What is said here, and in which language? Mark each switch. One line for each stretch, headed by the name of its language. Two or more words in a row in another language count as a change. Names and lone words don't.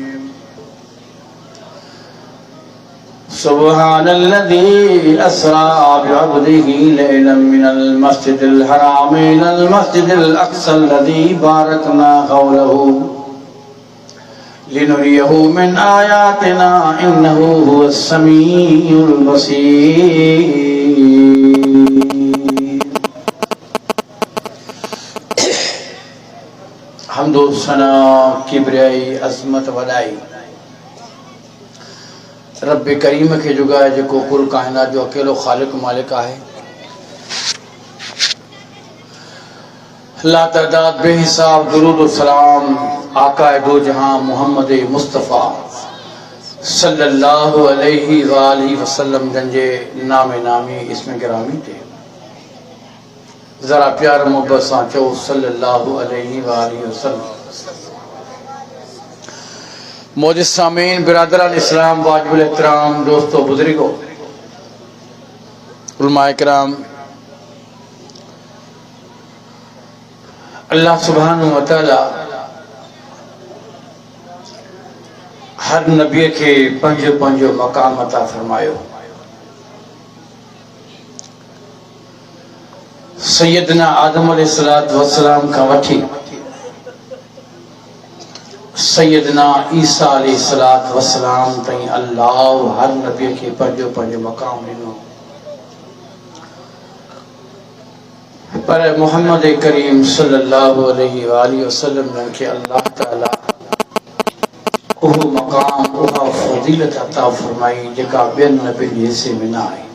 Arabic: سبحان الذي أسرى بعبده ليلا من المسجد الحرام إلى المسجد الأقصى الذي باركنا حوله لنريه من آياتنا إنه هو السميع البصير.
Sindhi: हम्दो सना किबरियाई अज़मत वॾाई रब करीम खे जुगाए जेको कुल काइनात जो अकेलो ख़ालिक मालिक आहे। ला तादाद बेहिसाब दुरूद व सलाम आकाए दो जहां मोहम्मद मुस्तफ़ा
Arabic: صلى الله عليه وآله وسلم
Sindhi: जंहिंजे नामे नामी इसमें गिरामी थे जरा प्यार मोहब्बत सां चओ
Arabic: صلى الله عليه وآله وسلم.
Sindhi: मोजिज़ सामीन बिरादरान इस्लाम वाजिबुल एहतराम दोस्तों बुजुर्गों उलमाए किराम, अल्लाह
Arabic: سبحانه وتعالى
Sindhi: हर नबी के पंहिंजो पंहिंजो मकाम अता फरमायो। सैयदना आदम
Arabic: عليه الصلاة والسلام
Sindhi: खां वठी सैयदना ईसा
Arabic: عليه الصلاة والسلام
Sindhi: ताईं अल्लाह हर नबी के पंहिंजो पंहिंजो मकाम ॾिनो। पर मोहम्मद करीम
Arabic: صلى الله عليه وآله وسلم
Sindhi: के अल्लाह ताला उहो मकाम उहा फज़ीलत अता फरमाई जेका ॿियनि नबियुनि जे हिसे में न आहे।